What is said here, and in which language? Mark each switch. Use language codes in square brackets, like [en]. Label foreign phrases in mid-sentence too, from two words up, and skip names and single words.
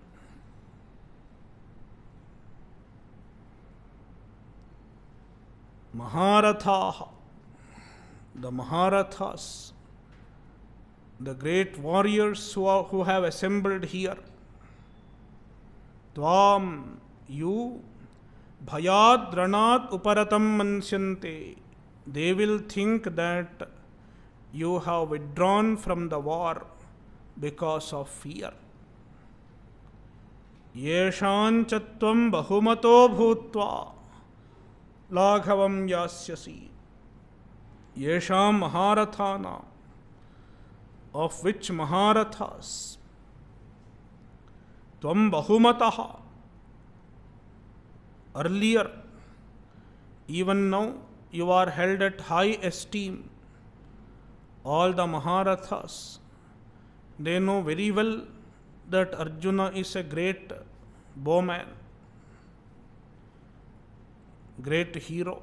[en] Maharathaha, the Maharathas, the great warriors who have assembled here. Tvam, you, [sa] भयाद् रणात् उपरतं मंस्यन्ते. [en] They will think that you have withdrawn from the war because of fear. [sa] येषाञ्च त्वं बहुमतो भूत्वा लाघवं यास्यसि. येषां महारथानां, [en] of which Maharathas, [sa] त्वं बहुमतः, [en] earlier, even now, you are held at high esteem. All the Maharathas, they know very well that Arjuna is a great bowman, great hero.